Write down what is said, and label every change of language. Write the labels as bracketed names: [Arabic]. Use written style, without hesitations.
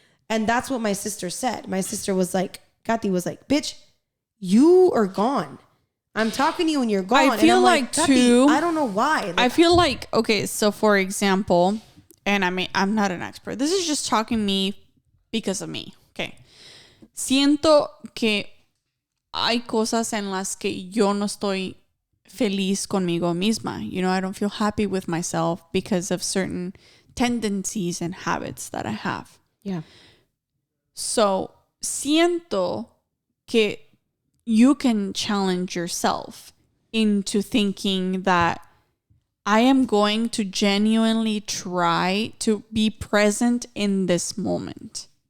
[English] And that's what my sister said. My sister was like, Kathy was like, bitch, you are gone. I'm talking to you and you're gone. I feel like too. I don't know why. Like, I feel like, okay, so for example, and I mean, I'm not an expert. This is just talking me because of me. Okay. [Spanish] Siento que hay cosas en las que yo no estoy feliz conmigo misma. [English] You know, I don't feel happy with myself because of certain tendencies and habits that I have. Yeah. So, [Spanish] siento que [English] you can challenge yourself into thinking that I am going to genuinely try to be present in this moment.